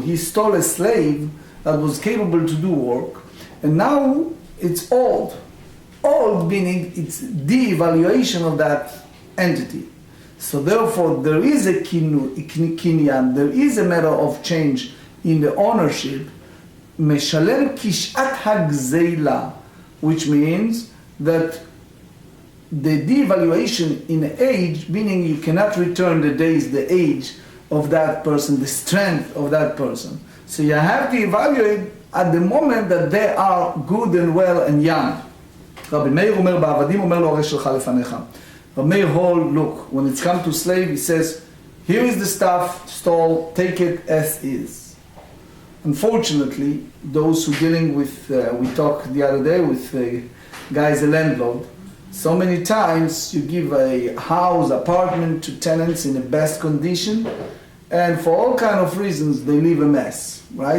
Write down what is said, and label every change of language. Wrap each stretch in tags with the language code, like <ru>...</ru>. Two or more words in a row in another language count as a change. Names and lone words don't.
<en>He stole a slave that was capable to do work, and now it's old. Old meaning it's de-evaluation of that entity. So therefore, there is a kinyan, there is a matter of change in the ownership.</en> <he>משלם כשעת הגזילה,</he> <en>which means that the devaluation in age, meaning you cannot return the days, the age of that person, the strength of that person. So you have to evaluate at the moment that they are good and well and young.</en> <he>Rabbi Meir אומר בעבדים, אומר לו הרי שלך לפניך.</he> <en>Rabbi Meir hold, look, when it's come to slave, he says, here is the stuff, stole, take it as is. Unfortunately, those who dealing with, we talked the other day with guys, a landlord, so many times you give a house, apartment to tenants in the best condition, and for all kind of reasons, they leave a mess, right?</en>